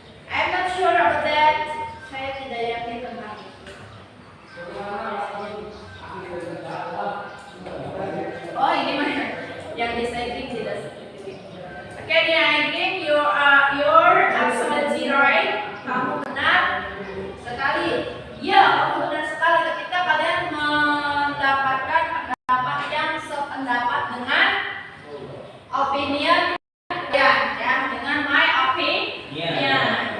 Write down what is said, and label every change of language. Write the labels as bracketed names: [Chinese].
[English] I'm not sure about that. [Indonesian] Saya tidak yakin tentang itu. Oh, ini mah yang disagreeing tidak seperti itu. [English] Oke, disagreeing, you're absolutely right. [Indonesian] Kamu benar sekali. Ya, kamu benar sekali ketika kalian mendapatkan pendapat yang sependapat dengan opinion ya, dengan [English] my opinion.